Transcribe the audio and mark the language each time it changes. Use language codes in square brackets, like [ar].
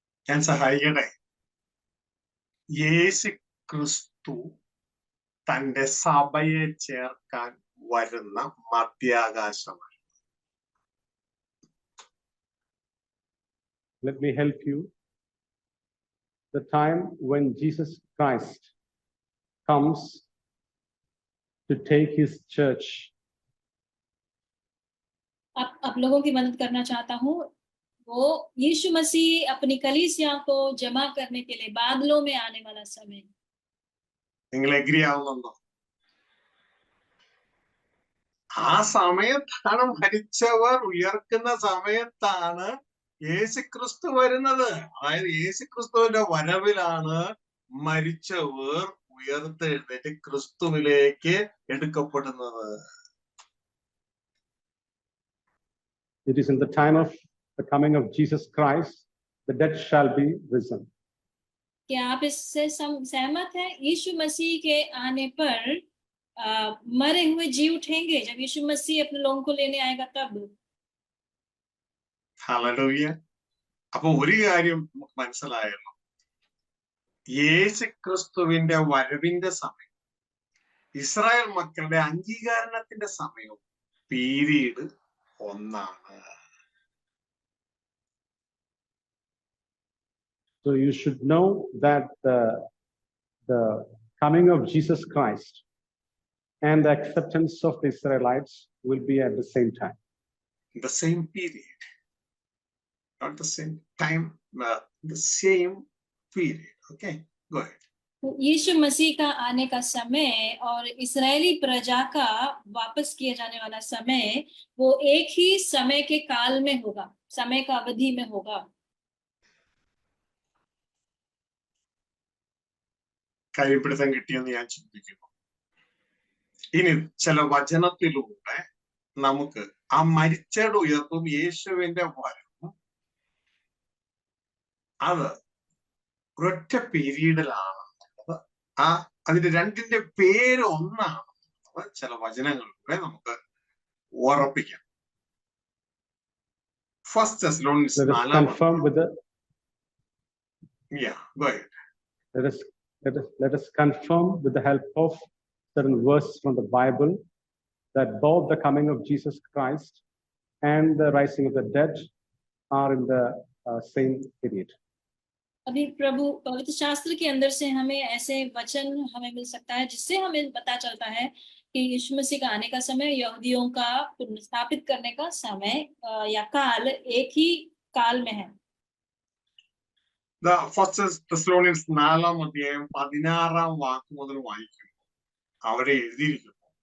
[ml] ഞാൻ സഹായിക്കട്ടെ? യേശു ക്രിസ്തു തന്റെ സഭയെ ചേർക്കാൻ വരുന്ന മധ്യാകാശമാണ്. [en] Let me help you. The time when Jesus Christ comes to take his church. [hi] आप लोगों की मदद करना चाहता हूँ. वो यीशु मसीह अपनी कलीसिया को जमा करने के लिए बादलों में आने वाला समय. [ml] നിങ്ങൾ എഗ്രി ആവുന്നുണ്ടോ? ആ സമയത്താണ് മരിച്ചവർ ഉയർക്കുന്ന സമയത്താണ് യേശുക്രിസ്തു വരുന്നത്. അതായത് യേശുക്രിസ്തുവിന്റെ വരവിലാണ് മരിച്ചവർ ഉയർത്തെഴുന്നേറ്റ് ക്രിസ്തുവിലേക്ക് എടുക്കപ്പെടുന്നത്. [en] It is in the time of the coming of Jesus Christ, the dead shall be risen. [hi] क्या आप इससे सहमत हैं? यीशु मसीह के आने पर मरे हुए जी उठेंगे जब यीशु मसीह अपने लोगों को लेने आएगा तब. [ml] ഹല്ലേലൂയ. അപ്പൊ ഒരു കാര്യം നമുക്ക് മനസ്സിലായല്ലോ, യേശുക്രിസ്തുവിന്റെ വരവിന്റെ സമയം, ഇസ്രായേൽ മക്കളുടെ അംഗീകാരണത്തിന്റെ സമയവും പീരീഡ് ഒന്നാണ്. [en] So you should know that the coming of Jesus Christ and the acceptance of the Israelites will be at the same time. The same period. Not the same time, the same period. Okay, go ahead. [hi] यीशु मसीह का आने का समय और इस्राएली प्रजा का वापस किए जाने वाला समय वो एक ही समय के काल में होगा, समय का अवधि में होगा. [ml] കാര്യപിടുത്തം കിട്ടിയെന്ന് ഞാൻ ചിന്തിക്കുന്നു. ഇനി ചില വചനത്തിലൂടെ നമുക്ക് ആ മരിച്ചയുടെ ഉയർപ്പും യേശുവിന്റെ വരവും അത് ഒരൊറ്റ പീരീഡിലാണ്. അതിന്റെ രണ്ടിന്റെ പേര് ഒന്നാണ്. ചില വചനങ്ങളിലൂടെ നമുക്ക് ഉറപ്പിക്കാം. [en] First Thessalonians 4. Yeah, go ahead. Let us confirm with the help of certain verses from the Bible that both the coming of Jesus Christ and the rising of the dead are in the same period. [hi] अभी प्रभु पवित्र शास्त्र के अंदर से हमें ऐसे वचन हमें मिल सकता है जिससे हमें पता चलता है कि यीशु मसीह का आने का समय, यहूदियों का पुनर्स्थापित करने का समय या काल एक ही काल में है. [ml] ഫസ്റ്റ് തെസ്സലോനിക്കൻസ് 4:16 മുതൽ വായിക്കുമ്പോൾ അവിടെ എഴുതിയിരിക്കുന്നു,